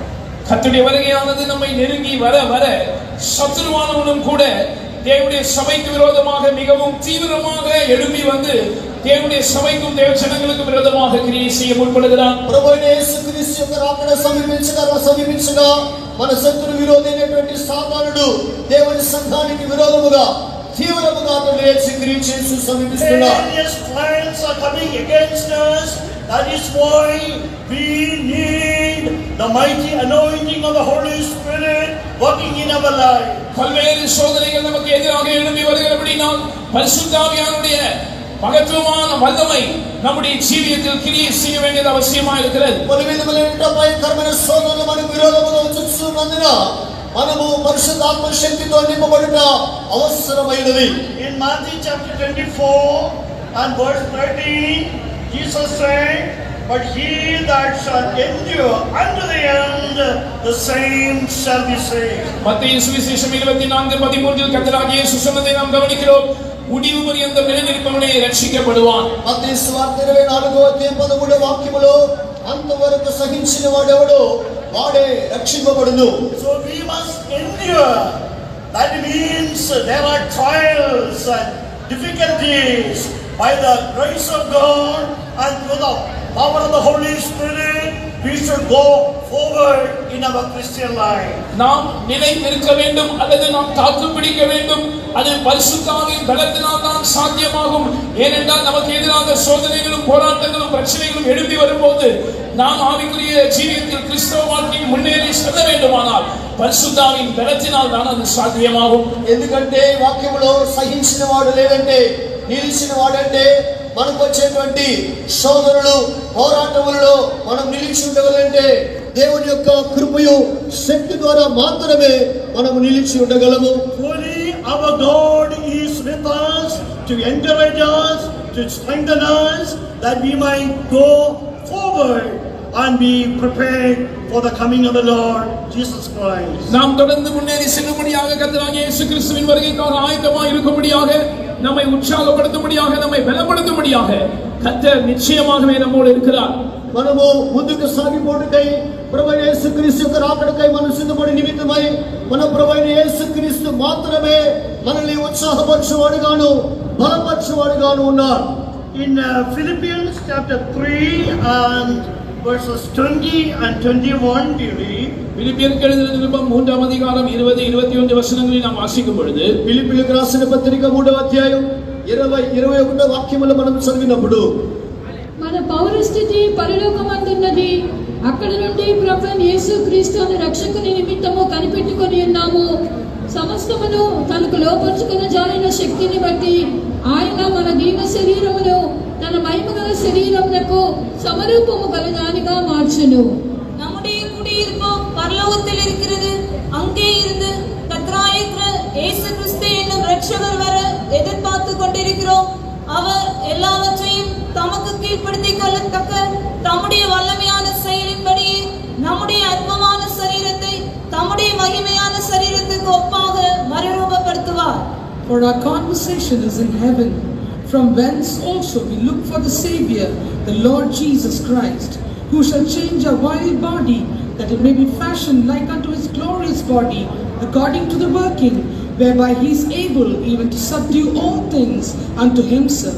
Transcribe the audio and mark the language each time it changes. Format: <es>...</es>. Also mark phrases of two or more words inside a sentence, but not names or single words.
<ta>கர்த்தருடைய வருகையானது நம்மை நெருங்கி வர வர சத்துருவானவனும் கூட தேவனுடைய சபைக்கு விரோதமாக மிகவும் தீவிரமாக எழும்பி வந்து தேவனுடைய சபைக்கும் தேவ ஜனங்களுக்கும் விரோதமாக கிரியை செய்ய முற்படுகிறான்.</ta> <te>ప్రభువైన యేసుక్రీస్తు యొక్క రాకడ సమీపించగా మన శత్రు విరోధి అయినటువంటి సాతానుడు దేవుని సంఘానికి విరోధముగా తీవ్రముగా లేచి క్రియ చేసి సమీపిస్తున్నాడు.</te> <en>Various plans are coming against us. That is why we need the mighty anointing of the Holy Spirit working in our life.</en> <ta>பல்வேறு சோதனைகள் நமக்கு எதிராக எழும்பி வருகிறபடியால் பரிசுத்த ஆவியானவருடைய மகத்துவமான வல்லமை நம்முடைய ஜீவியத்தில் கிரியை செய்ய வேண்டியது அவசியமாக இருக்கிறது.</ta> <te>పలు విధములైన భయంకరమైన శోధనలు మనకు విరోధముగా వచ్చుచున్నందున మనము పరిశుద్ధాత్మ శక్తితో నింపబడుట అవసరమైనది.</te> <en>In Matthew chapter 24 and verse 13, Jesus said, "But he that shall endure unto the end, the same shall be saved."</en> <ta>மத்தேயு சுவிசேஷம் 24:13 கர்த்தராகிய இயேசு சொன்னதை நாம் கவனிக்கிறோம். முடிவு பரியந்தம் நிலைநிற்பவனே ரட்சிக்கப்படுவான்.</ta> <te>మత్తయి సువార్త 24వ అధ్యాయం 13వ వాక్యములో అంతవరకు సహించిన వాడెవడో వాడే రక్షింపబడును.</te> <en>So we must endure. That means there are trials and difficulties. By the grace of God and through the power of the Holy Spirit, we should go forward in our Christian life.</en> <ta>நாம் நிலை நிற்க வேண்டும் அல்லது நாம் தாக்கு பிடிக்க வேண்டும். அது பரிசுத்த ஆவியின் பலத்தினால் தான் சாத்தியமாகும். ஏனென்றால் நமக்கு எதிராக சோதனைகளும் போராட்டங்களும் பிரச்சனைகளும் எழும்பி வரும்போது நாம் ஆவிக்குரிய ஜீவியத்தில் கிறிஸ்தவ வாழ்க்கையில் முன்னேறி செல்ல வேண்டுமானால் பரிசுத்த ஆவியின் பலத்தினால் தான் அது சாத்தியமாகும்.</ta> <te>ఎందుకంటే వాక్యములో సహించిన వాడు లేదంటే నిలిచిన వాడంటే మనకు వచ్చేటువంటి శోధనలు పోరాటములలో మనం నిలిచి ఉండగలంటే దేవుని యొక్క కృపయు శక్తి ద్వారా మాత్రమే మనం నిలిచి ఉండగలము.</te> <en>Truly our God is with us to encourage us, to strengthen us, that we might go forward and be prepared for the coming of the Lord Jesus Christ.</en> <ta>நாம் தொடர்ந்து முன்னேறி செல்லும்படியாக கர்த்தராகிய இயேசு கிறிஸ்துவின் வருகைக்காக ஆயத்தமாய் இருக்கும்படியாக நம்மை உற்சாகப்படுத்தும்படியாக நம்மை பலப்படுத்தும்படியாக கர்த்தர் நிச்சயமாகவே நம்மோடு இருக்கிறார்.</ta> <te>మనము ముందుకు సాగిపోటుకై ప్రభువైన యేసుక్రీస్తు యొక్క రాకడకై మనం సిద్ధపడి నిమిత్తమై మన ప్రభువైన యేసుక్రీస్తు మాత్రమే మనల్ని ఉత్సాహపరచువాడుగాను బలపరచువాడుగాను ఉన్నారు.</te> <en>In Philippians chapter 3 and verses 20 and 21, we read,</en> <ta>பிலிப்பியருக்கு எழுதின நிருபம் 3ஆம் அதிகாரம் 20-21 வசனங்களை நாம் வாசிக்கும் பொழுது</ta> <te>ఫిలిప్పీయులకు రాసిన పత్రిక 3వ అధ్యాయం 20-21 వాక్యములు మనం చదివినప్పుడు మన పౌరస్థితి పరలోకమందున్నది, అక్కడ నుండి ప్రభువైన యేసు క్రీస్తు అను రక్షకుని నిమిత్తము కనిపెట్టుకొని ఉన్నాము. సమస్తమును తనకు లోపరుచుకున్న జాలిన శక్తిని బట్టి ఆయన మన దీన శరీరమును తన మహిమగల శరీరమునకు సమరూపము గలదానిగా మార్చును.</te> <ta>நம்முடைய குடியிருப்பு பரலோகத்தில் இருக்கிறது. அங்கே இருந்து கர்த்தராகிய இயேசு கிறிஸ்து என்னும் இரட்சகர் வர எதிர்பார்த்து கொண்டிருக்கிறோம். அவர் எல்லாவற்றையும் தமக்கு கீழ்ப்படுத்திக் கொள்ளத்தக்க தம்முடைய வல்லமையான செயலின்படி நம்முடைய அற்பமான சரீரத்தை தம்முடைய மகிமையான சரீரத்துக்கு ஒப்பாக மறுரூபப்படுத்துவார்.</ta> <en>For our conversation is in heaven, from whence also we look for the Savior, the Lord Jesus Christ, who shall change our vile body, that it may be fashioned like unto his glorious body, according to the working whereby he is able even to subdue all things unto himself.</en>